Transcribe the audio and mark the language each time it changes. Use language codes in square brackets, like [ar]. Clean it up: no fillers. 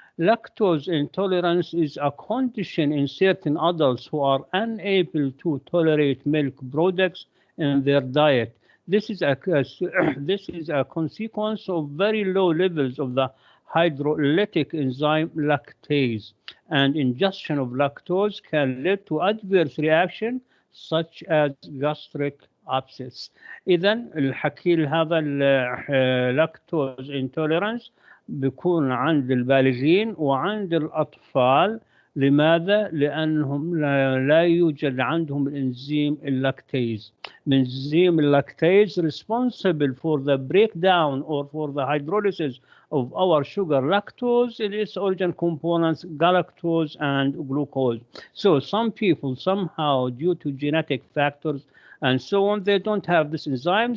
[en] Lactose intolerance is a condition in certain adults who are unable to tolerate milk products in their diet. This is a consequence of very low levels of the hydrolytic enzyme lactase, and ingestion of lactose can lead to adverse reaction such as gastric abscess. [ar] إذا الحكي هذا اللاكتوز intolerance بيكون عند البالغين وعند الأطفال. لماذا؟ لأنهم لا يوجد عندهم الإنزيم اللاكتيز. إنزيم اللاكتيز [en] responsible for the breakdown or for the hydrolysis of our sugar lactose in its origin components galactose and glucose. So some people somehow, due to genetic factors and so on, they don't have this enzyme.